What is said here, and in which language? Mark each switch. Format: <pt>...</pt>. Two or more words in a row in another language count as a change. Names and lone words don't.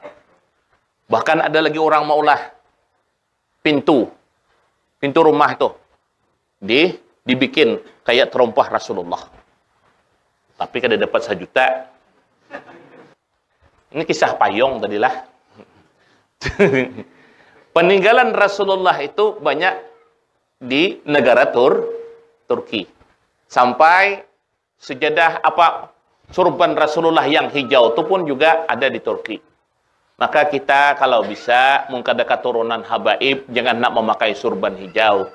<bjn>Bahkan ada lagi orang maulah pintu rumah itu dibikin kayak terompah Rasulullah. Tapi kada dapat 1 juta.</bjn> <id>Ini kisah payung tadilah. Peninggalan Rasulullah itu banyak di negara Turki. Sampai sejadah surban Rasulullah yang hijau itu pun juga ada di Turki. Maka kita kalau bisa mungkin ada keturunan habaib, jangan nak memakai surban hijau.</id>